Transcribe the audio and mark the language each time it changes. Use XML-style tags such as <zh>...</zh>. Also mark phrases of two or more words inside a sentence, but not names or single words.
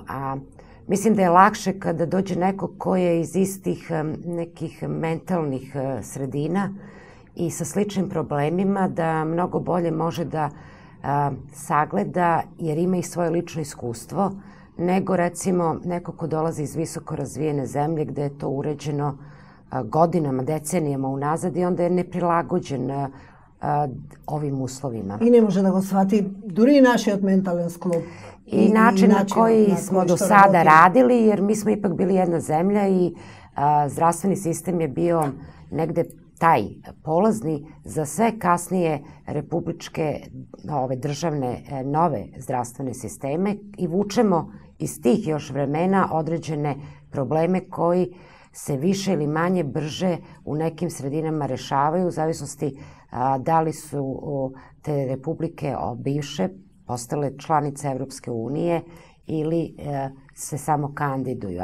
<sr>A mislim da je lakše kada dođe neko ko je iz istih nekih mentalnih sredina i sa sličnim problemima, da mnogo bolje može da sagleda, jer ima i svoje lično iskustvo, nego recimo neko ko dolazi iz visoko razvijene zemlje gde je to uređeno godinama, decenijama unazad i onda je neprilagođen ovim uslovima. I ne može da go shvati duри i</sr> <mk>нашиот ментален склоп.</mk> <sr>I način na koji smo do sada radili, jer mi smo ipak bili jedna zemlja i zdravstveni sistem je bio negde taj polazni za sve kasnije republičke državne nove zdravstvene sisteme i vučemo iz tih još vremena određene probleme koji se više ili manje brže u nekim sredinama rešavaju u zavisnosti da li su te republike bivše postale članice Evropske unije ili se samo kandiduju.</sr>